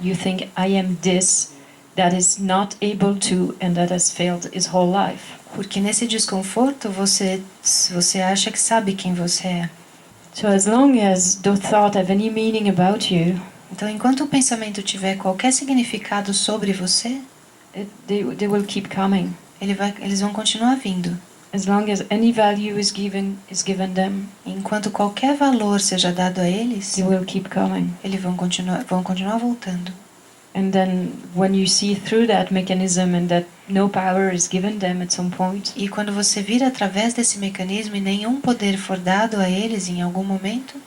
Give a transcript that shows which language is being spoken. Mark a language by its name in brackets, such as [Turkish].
[English] You think, I am this that is not able to and that has failed his whole life. [Portuguese] Porque nesse desconforto você acha que sabe quem você é. [English] So as long as those thoughts have any meaning about you, [Portuguese] Então, enquanto o pensamento tiver qualquer significado sobre você, [English] they will keep coming. [Portuguese] eles vão continuar vindo. [English] As long as any value is given them, [Portuguese] Enquanto qualquer valor seja dado a eles, [English] they will keep coming. [Portuguese] eles vão continuar voltando. [English] And then when you see through that mechanism and that no power is given them at some point, [Portuguese] E quando você vira através desse mecanismo e nenhum poder for dado a eles em algum momento,